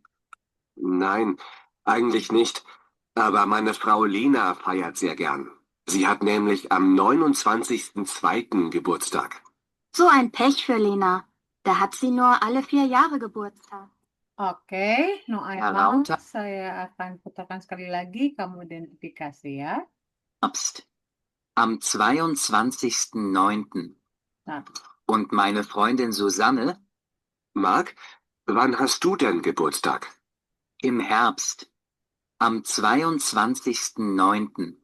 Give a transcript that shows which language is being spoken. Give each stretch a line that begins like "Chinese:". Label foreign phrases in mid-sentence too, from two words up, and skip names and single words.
German: Nein, eigentlich nicht. Aber meine Frau Lena feiert sehr gern. Sie hat nämlich am 29.02. Geburtstag. So ein Pech für Lena. Da hat sie nur alle 4 Jahre Geburtstag.
Indonesian: Oke, no
German: Ja, einmal lauter.
Indonesian: saya akan putarkan sekali lagi, kamu identifikasi ya.
German: Herbst, am 22.09.
Indonesian: Nah,
German: Und meine Freundin Susanne Marc, wann hast du denn Geburtstag? im Herbst, am 22.09.